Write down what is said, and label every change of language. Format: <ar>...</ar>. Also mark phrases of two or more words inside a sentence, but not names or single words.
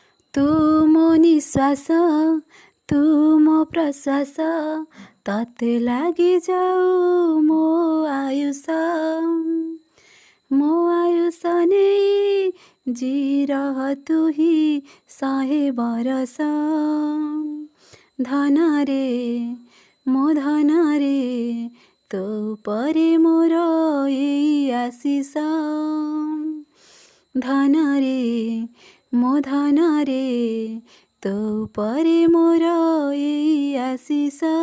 <or>ତୁ ମୋ ନିଶ୍ୱାସ ତୁ ମୋ ପ୍ରଶ୍ୱାସ ତତେ ଲାଗି ଯାଉ ମୋ ଆୟୁଷ ନେଇ</or> <hi>जी रह तू ही 100 बरस</hi> <or>धनरे ମୋ ଧନରେ ତୋ ଉପରେ ମୋର ଏଇ ଆଶିଷ ଧନରେ ମୋ ଧନରେ ତୋ ଉପରେ ମୋର ଏଇ ଆଶିଷ</or>